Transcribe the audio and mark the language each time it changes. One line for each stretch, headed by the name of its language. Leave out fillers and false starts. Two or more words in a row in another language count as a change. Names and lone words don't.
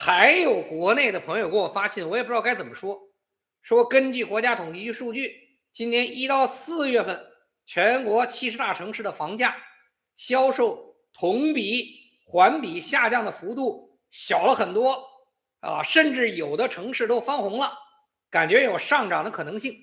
Chinese: 還有國內的朋友給我发信，我也不知道该怎么说。说根據国家統計局數據，今年1到4月份，全國70大城市的房價銷售同比、環比下降的幅度小了很多啊，甚至有的城市都翻紅了，感覺有上漲的可能性。